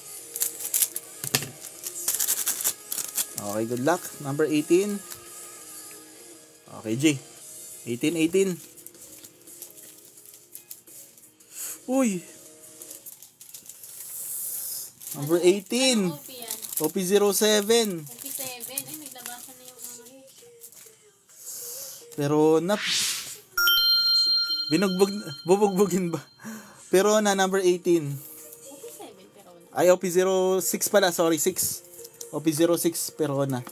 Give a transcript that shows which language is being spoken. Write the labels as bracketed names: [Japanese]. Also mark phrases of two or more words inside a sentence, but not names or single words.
[English] Okay, good luck, number 18. Okay, G. 18. Uy. Number 18. [Filipino] OP yan? OP07. OP7. Ay, naglabasan na yung mga Pero bubugbugin ba? Pero number 18. OP7 pero na. Ay, OP06 pala, sorry, 6. OP06 pero